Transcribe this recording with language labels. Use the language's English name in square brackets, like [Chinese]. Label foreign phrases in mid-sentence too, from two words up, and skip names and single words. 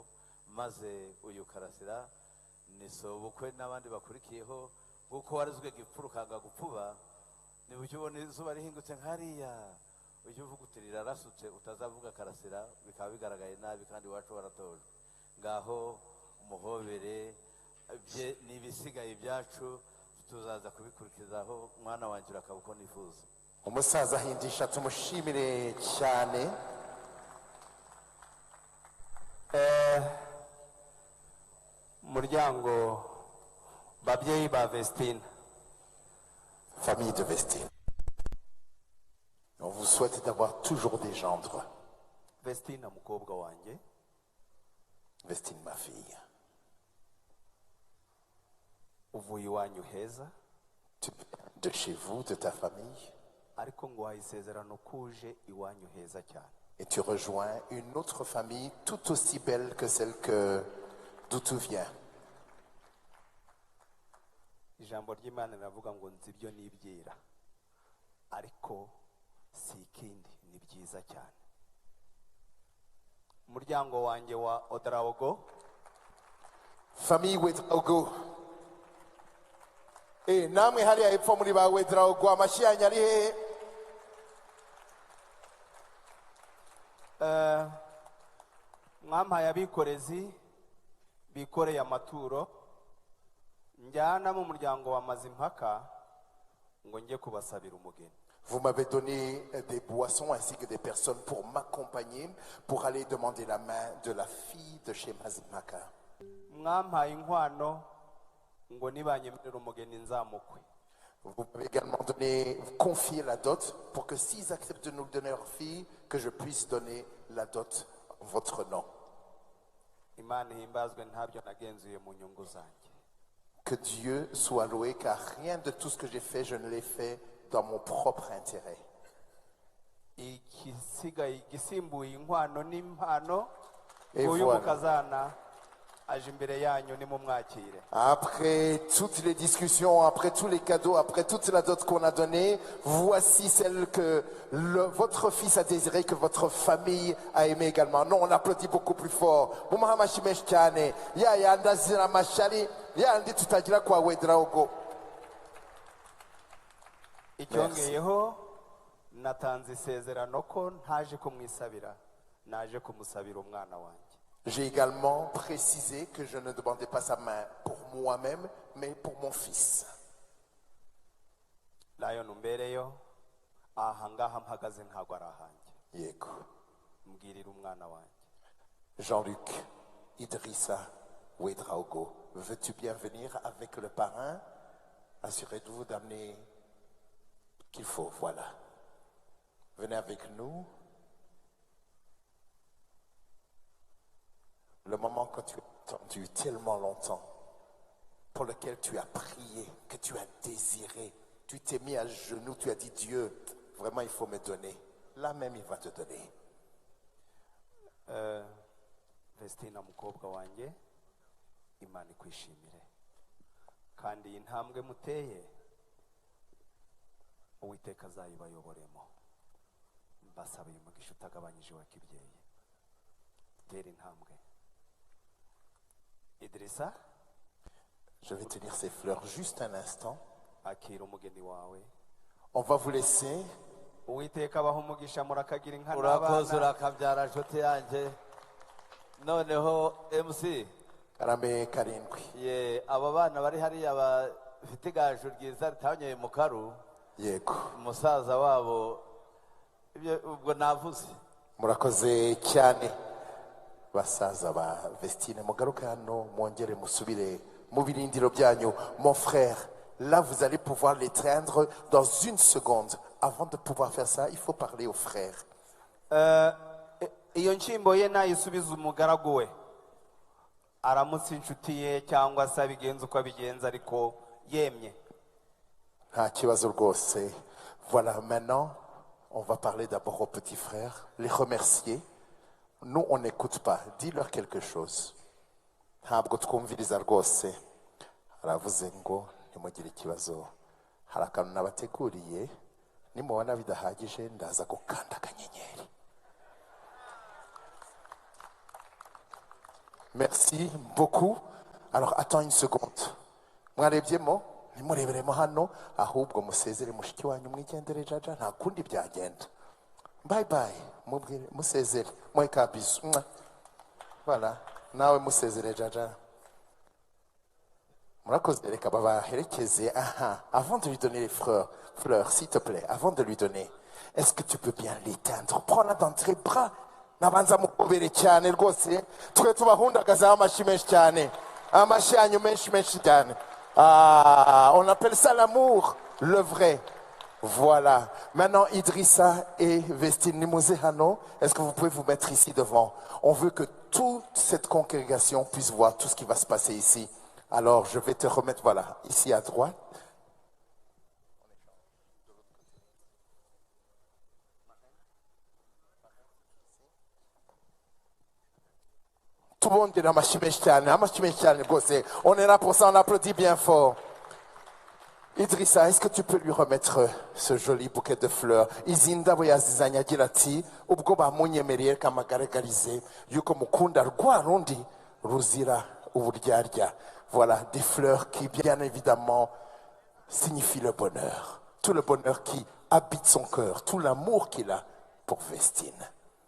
[Kinyarwanda] maze uyu Karasira ni sobukwe n'abandi bakurikiyeho kuko warizwe gipfuru kanga gupfuba niba ujya ubona izuba rihingutse nk'ariya ujya uvuga uti rirarasutse utazavuga Karasira bikaba bigaragaye nabi kandi iwacu waratojwe ngaho umuhobere bye n'ibisigaye byacu tuzaza kubikurikizaho mwana wanjye urakaba uko nifuza umusaza Hindisha tumushimire cyane muryango babyeyi ba Vestine [French] famille de Vestine. On vous souhaite d'avoir toujours des gendres. [Kinyarwanda] Vestine mukobwa wanjye [French] Vestine ma fille. [Kinyarwanda] uvuye iwanyu heza [French] Tu viens de chez vous, de ta famille, [Kinyarwanda] ariko ngo isezerano kuje iwanyu heza cyane [French] et tu rejoins une autre famille tout aussi belle que celle d'où tu viens. [Kinyarwanda] ijambo ry'Imana riravuga ngo nzi ibyo nibyira ariko si ikindi ni byiza cyane umuryango wanjye wa Odraogo [French] Famille Wedraogo. [Kinyarwanda] Namwe hariya hepfo muri ba Wedraogo amashyi yanyu ari hehe? mwampaye abikorezi bikoreye amaturo njyana mu muryango wa Mazimhaka ngo njye kubasabira umugeni. [French] Vous m'avez donné des boissons ainsi que des personnes pour m'accompagner, pour aller demander la main de la fille de chez Mazimhaka. [Kinyarwanda] mwampaye inkwano ngo nibanyemerera umugeni nzamukwe. [French] Vous m'avez également donné, confié la dot pour que s'ils acceptent de nous donner leur fille, que je puisse donner la dot en votre nom. [Kinyarwanda] Imana ihimbazwe ntabyo nagenzuye mu nyungu zanjye. [French] Que Dieu soit loué, car rien de tout ce que j'ai fait, je ne l'ai fait dans mon propre intérêt. [Kinyarwanda] igisigaye igisimbuye inkwano n'impano [French] Et [Kinyarwanda] uyu [French] voilà. [Kinyarwanda] mukazana aje imbere yanyu nimumwakire. [French] Après toutes les discussions, après tous les cadeaux, après toute la dot qu'on a donnée, voici celle que votre fils a désiré, que votre famille a aimé également. Non, on applaudit beaucoup plus fort. [Kinyarwanda] Icyongeyeho natanze isezerano ko ntaje kumwisabira, naje kumusabira umwana wanjye. J'ai également précisé que je ne demandais pas sa main pour moi-même, mais pour mon fils. Lion umbereyo aha ngaha mpagaze ntabwo ari ahanjye. Yego. Mbwirira umwana wanjye. [French] Jean-Luc Idrissa Ouedraogo, veux-tu bien venir avec le parrain? Assurez-vous d'amener qu'il faut, voilà. Venez avec nous. Le moment que tu as attendu tellement longtemps, pour lequel tu as prié, que tu as désiré, tu t'es mis à genoux, tu as dit Dieu, vraiment il faut me donner. Là même il va te donner. [Kinyarwanda] Vestina mukobwa wanjye, Imana ikwishimire. Kandi iyi ntambwe muteye, Uwiteka azayibayoboremo. Mbasaba uyu mugisha utagabanyije wa kibyeyi. Tera intambwe. Idrissa, [French] Je vais te lire ces fleurs juste un instant. [Kinyarwanda] akira umugeni wawe. [French] On va vous laisser. [Kinyarwanda] Uwiteka abaha umugisha murakagira inka urakoze n'abana. urakabyara nshuti yanjye. Noneho MC Karame karindwi. ye aba bana bari hariya bafite igaju ryiza ritanyoye mu karu, Yego. umusaza wabo ibyo ubwo navuze. Murakoze cyane. Basaza ba Vestine mugaruke hano mwongere musubire mu birindiro byanyu. [French] Mon frère, là vous allez pouvoir l'étreindre dans une seconde. Avant de pouvoir faire ça, il faut parler au frère. [Kinyarwanda] Iyo nshyimbo ye nayisubiza umugaragu we, aramutse inshuti ye cyangwa se abigenza uko abigenza ariko yemye. Nta kibazo rwose. [French] Voilà, maintenant, on va parler d'abord au petit frère, les remercier. Nous, on n'écoute pas. Dis-leur quelque chose. [Kinyarwanda] Ntabwo twumviriza rwose. Aravuze ngo ntimugire ikibazo. Hari akantu nabateguriye. Nimubona bidahagije ndaza gukanda akanyenyeri. [French] Merci beaucoup. Alors, attends une seconde. [Kinyarwanda] Mwarebyemo? Nimureberemo hano, ahubwo musezere mushiki wanyu mwigendere jaja, nta kundi byagenda. [English] Bye bye. [Kinyarwanda] Mubwire musezere. Mweka bisu. Voilà. Nawe musezere jaja. Murakoze reka babaherekeze. Aha. [French] Avant de lui donner les fleurs, s'il te plaît, avant de lui donner, est-ce que tu peux bien l'éteindre? Prends-la dans tes bras. [Kinyarwanda] Nabanza mukubere cyane rwose. Twe tubahundagaza amashi menshi cyane. Amashi yanyu menshi menshi cyane. [French] Ah, on appelle ça l'amour, le vrai. Voilà. Maintenant, Idrissa et Vestine Nimuzehano, est-ce que vous pouvez vous mettre ici devant? On veut que toute cette congrégation puisse voir tout ce qui va se passer ici. Alors, je vais te remettre, voilà, ici à droite. Tout le monde est dans ma chimèche-tiane. On est là pour ça, on applaudit bien fort. Idrissa, est-ce que tu peux lui remettre ce joli bouquet de fleurs? [Kinyarwanda] Izinda boyazizanya agira ati ubwo bamunyemereye kamagaragarize yuko mukunda rwa rundi ruzira uburyarya. [French] Voilà, des fleurs qui bien évidemment signifient le bonheur. Tout le bonheur qui habite son cœur, tout l'amour qu'il a pour Vestine.